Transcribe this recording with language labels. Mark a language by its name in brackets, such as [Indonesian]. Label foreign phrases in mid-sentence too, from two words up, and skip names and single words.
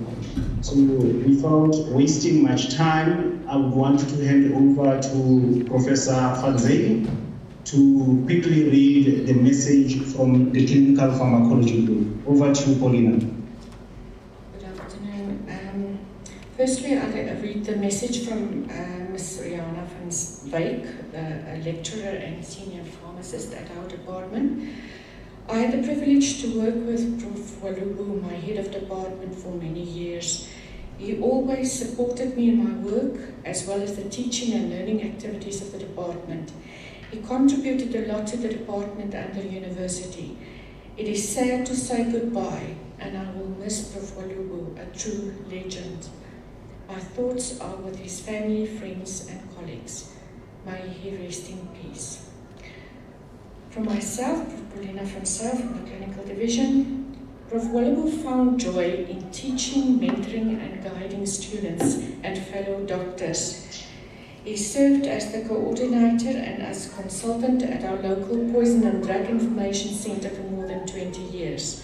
[English] So without wasting much time, I would want to hand over to Professor van Zyl to quickly read the message from the Clinical Pharmacology Group. Over to you, Paulina. Firstly, I'll read the message from Ms. Rihanna van Wyk, a lecturer and senior pharmacist at our department. I had the privilege to work with Prof. Walubo, my head of department, for many years. He always supported me in my work, as well as the teaching and learning activities of the department. He contributed a lot to the department and the university. It is sad to say goodbye, and I will miss Prof. Walubo, a true legend. My thoughts are with his family, friends, and colleagues. May he rest in peace. From myself, Prof. Paulina van Zyl from the Clinical Division, Prof. Walubo found joy in teaching, mentoring, and guiding students and fellow doctors. He served as the coordinator and as consultant at our local Poison and Drug Information Center for more than 20 years.